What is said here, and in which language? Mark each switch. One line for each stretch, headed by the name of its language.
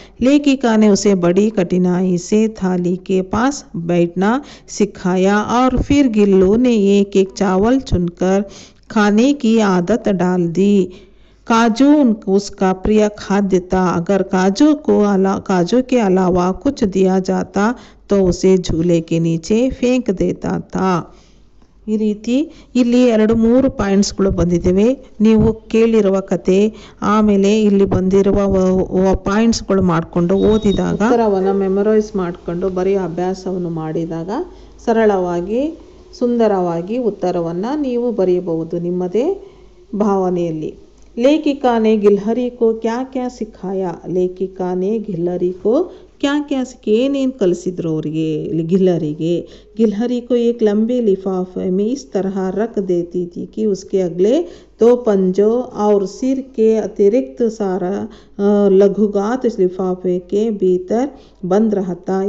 Hindi: लेखिका ने उसे बड़ी कठिनाई से थाली के पास बैठना सिखाया और फिर गिल्लू ने एक एक चावल चुनकर खाने की आदत डाल दी। काजू उसका प्रिय खाद्य था। अगर काजू के अलावा कुछ दिया जाता तो उसे झूले के नीचे फेंक देता था.
Kannada: ಈ ರೀತಿ ಇಲ್ಲಿ 2-3 ಪಾಯಿಂಟ್ಸ್ಗಳು ಬಂದಿದ್ದೇವೆ. ನೀವು ಕೇಳಿರುವ ಕತೆ ಆಮೇಲೆ ಇಲ್ಲಿ ಬಂದಿರುವ ಪಾಯಿಂಟ್ಸ್ಗಳು ಮಾಡಿಕೊಂಡು ಓದಿದಾಗ ಉತ್ತರವನ್ನು ಮೆಮೊರೈಸ್ ಮಾಡಿಕೊಂಡು ಬರೀ ಅಭ್ಯಾಸವನ್ನು ಮಾಡಿದಾಗ ಸರಳವಾಗಿ ಸುಂದರವಾಗಿ ಉತ್ತರವನ್ನು ನೀವು ಬರೆಯಬಹುದು ನಿಮ್ಮದೇ ಭಾವನೆಯಲ್ಲಿ.
Hindi: लेखिका ने गिलहरी को क्या क्या सिखाया. लेखिका ने गिलहरी को क्या क्या
Kannada: ಏನೇನು ಕಲಿಸಿದ್ರು ಅವರಿಗೆ
Hindi: गिलहरी गिलहरी को एक लंबे लिफाफे में इस तरह रख देती थी कि उसके अगले 2 पंजों और सिर के अतिरिक्त सारा लघुगात लिफाफे के भीतर बंद रहता.